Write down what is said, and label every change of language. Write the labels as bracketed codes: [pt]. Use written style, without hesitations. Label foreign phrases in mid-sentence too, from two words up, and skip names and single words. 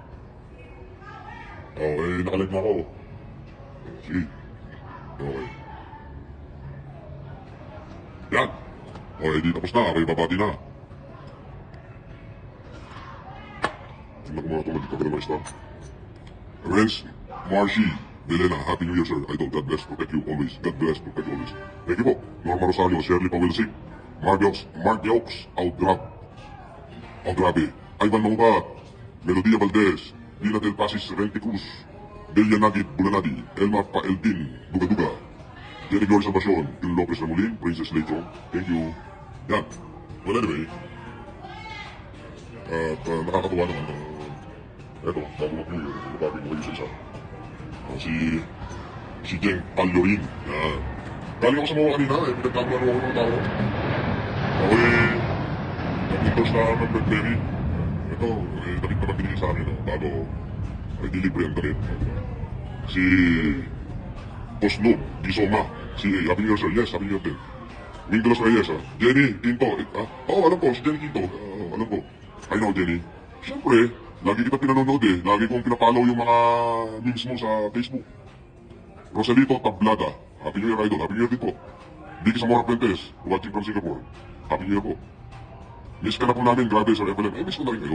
[tl] Nakalag na ako. Sige. Okay. Yan. Di tapos na. Ako'y babati na. Tingnan ko mga tulad dito. Ganun star. Renz Marcy Delena, [en] Happy New Year, sir. Idol, God bless, protect you always. God bless, protect you always. Thank you po. [tl] Norma Rosario, Shirley Pawilsik, Mark Yokes, Grabe. Ivan Mahubat, Melodia Valdez, Dina Del Pasis, Rente Cruz, Delia Nagit, Bulanadi, Elmar Paeltin, Duga, Jenny Gloria Salvacion, Jun Lopez Ramulin, Princess Lecho. [en] Thank you. [tl] Yan. Well, anyway, nakakatuwa naman. Eto, bago mag- [en] New Year, [tl] nabati ko kayo sa isa. Si Jeng Pallorin. Yan. Galing ako sa mga kanina, pinagkakaroon ako ng tao. Nag-endorse na ng Blackberry. Ito, damit naman binigay sa akin, bago dilibre ang damit. [en] Si Tosnob, Gisoma, si Happy New Year, sir. Yes, Happy New Year din. [tl] Wing de los Reyes, Jenny Quinto. Alam ko, si Jenny Quinto. Alam ko. [en] I know, Jenny. [tl] Siyempre, lagi kita pinanonood lagi kong pinapollow yung mga memes mo sa Facebook. [en] Rosalito Tablada, Happy New Year, Idol. Happy New Year [tl] din po. [en] Vicky Zamora Fuentes, watching from Singapore. Happy New Year po. [tl] Miss ka na po namin, grabe Sir FLM. Miss ko na rin kayo.